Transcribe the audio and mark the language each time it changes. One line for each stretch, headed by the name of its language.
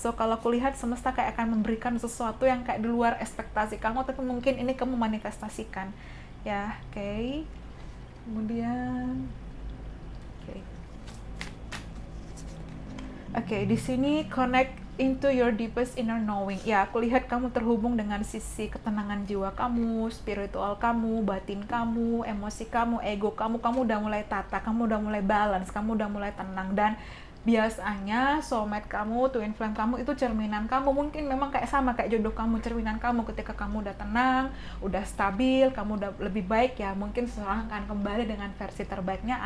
Indonesian: So kalau aku lihat semesta kayak akan memberikan sesuatu yang kayak di luar ekspektasi kamu, tapi mungkin ini kamu manifestasikan ya. Oke.
English: Kemudian Oke, di sini connect into your deepest inner knowing.
Indonesian: Ya, aku lihat kamu terhubung dengan sisi ketenangan jiwa kamu, spiritual kamu, batin kamu, emosi kamu, ego kamu. Kamu udah mulai tata, kamu udah mulai balance, kamu udah mulai tenang. Dan biasanya soulmate kamu, twin flame kamu itu cerminan kamu. Mungkin memang kayak sama kayak jodoh kamu, cerminan kamu. Ketika kamu udah tenang, udah stabil, kamu udah lebih baik ya, mungkin seseorang akan kembali dengan versi terbaiknya.